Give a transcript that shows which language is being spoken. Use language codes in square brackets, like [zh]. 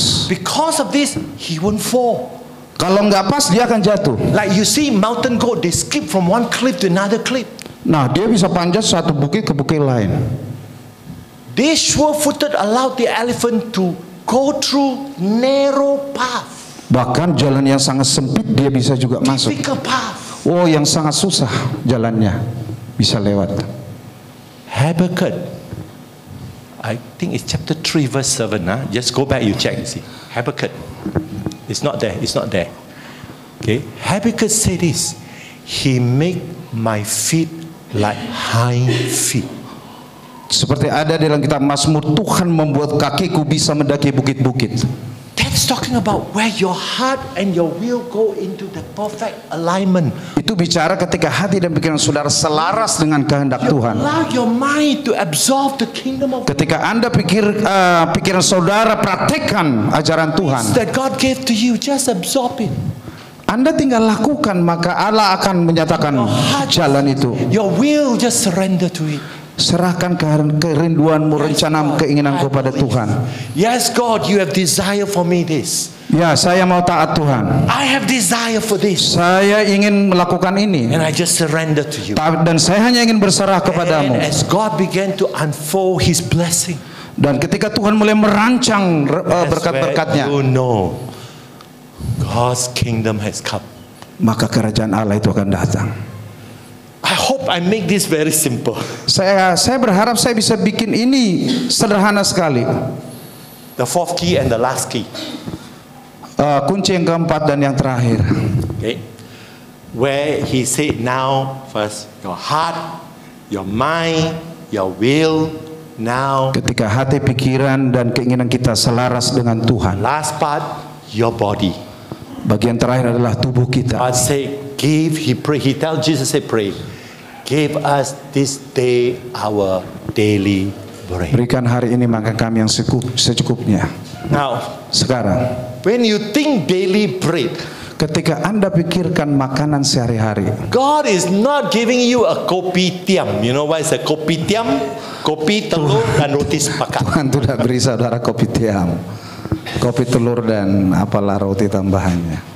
[en] Because of this, he won't fall. [id] Kalau nggak pas dia akan jatuh. [en] Like you see mountain goat, they skip from one cliff to another cliff. [id] Nah, dia bisa panjat satu bukit ke bukit lain. [en] They sure-footed allowed the elephant to go through narrow path, [id] Bahkan jalan yang sangat sempit dia bisa juga masuk. [en] difficult path. [id] Oh, yang sangat susah jalannya bisa lewat. [en] Habakkuk, I think it's chapter 3 verse 7. Just go back, you check, you see. Habakkuk. It's not there, it's not there. Okay. Habakkuk said this. He make my feet like hind feet. [id] Seperti ada dalam kitab Mazmur, Tuhan membuat kakiku bisa mendaki bukit-bukit. [en] That's talking about where your heart and your will go into the perfect alignment. [id] Itu bicara ketika hati dan pikiran saudara selaras dengan kehendak [en] You [id] Tuhan. [en] allow your mind to absorb the kingdom of [id] Ketika Anda pikiran saudara praktekkan ajaran Tuhan, [en] that God gave to you. Just absorb it. [id] Anda tinggal lakukan, maka Allah akan menyatakan jalan itu. [en] Your will, just surrender to it. [id] Serahkan kerinduanmu, rencana, keinginanku pada Tuhan. [en] Yes, God, you have desire for me this. [id] Ya, saya mau taat Tuhan. [en] I have desire for this. [id] Saya ingin melakukan ini. [en] And I just surrender to you. [id] Dan saya hanya ingin berserah [en] And [id] kepadamu. [en] as God began to unfold His blessing, [id] Dan ketika Tuhan mulai merancang [en] that's where [id] berkat-berkatnya, [en] you know God's kingdom has come. [id] maka kerajaan Allah itu akan datang. [en] I hope I make this very simple. [id] Saya berharap saya bisa bikin ini sederhana sekali. [en] The fourth key and the last key. [id] Kunci yang keempat dan yang terakhir. [en] Okay. Where he said now, first your heart, your mind, your will, now [id] Ketika hati, pikiran, dan keinginan kita selaras dengan Tuhan. [en] last part, your body. [id] Bagian terakhir adalah tubuh kita. [en] God said, he tell Jesus, say, pray, give us this day our daily bread. [id] Berikan hari ini makan kami yang secukupnya. [en] Now, [id] Sekarang, [en] when you think daily bread, [id] ketika Anda pikirkan makanan sehari-hari, [en] God is not giving you a kopitiam. You know what is a kopitiam? [id] Kopi, telur, dan roti sepakat. Tuhan tidak beri saudara kopi tiam, kopi telur dan apalah roti tambahannya.